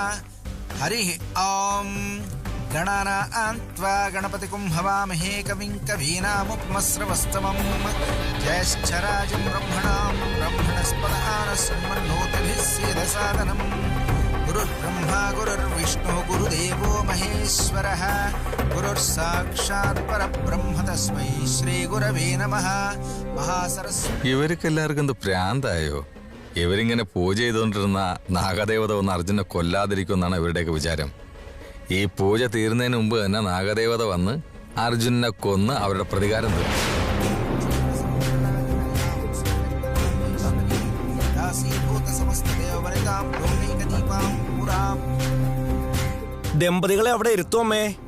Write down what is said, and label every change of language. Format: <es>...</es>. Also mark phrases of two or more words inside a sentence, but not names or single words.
<sa>हरि ओम गणानान्त्वा गणपतिं हवामहे कविं कवीनामुपमस्रवस्तमं ज्येष्ठराजं ब्रह्मणां ब्रह्मणस्पत आनशृण्वन्नोतिभिः सीदसादनम्। गुरुर्ब्रह्मा गुरुर्विष्णुः गुरुदेवो महेश्वरः गुरुर्साक्षात् परब्रह्म तस्मै श्री गुरवे नमः। महासरस्वती</sa> <ml>ഇവർക്കെല്ലാവർക്കും എന്ത് പ്രാന്തായോ? ഇവരിങ്ങനെ പൂജ ചെയ്തുകൊണ്ടിരുന്ന നാഗദേവത വന്ന് അർജുനെ കൊല്ലാതിരിക്കുമെന്നാണ് ഇവരുടെയൊക്കെ വിചാരം. ഈ പൂജ തീരുന്നതിന് മുമ്പ് തന്നെ നാഗദേവത വന്ന് അർജുനെ കൊന്ന് അവരുടെ പ്രതികാരം തീർക്കും. ദമ്പതികളെ അവിടെ ഇരുത്തുമേ.</ml>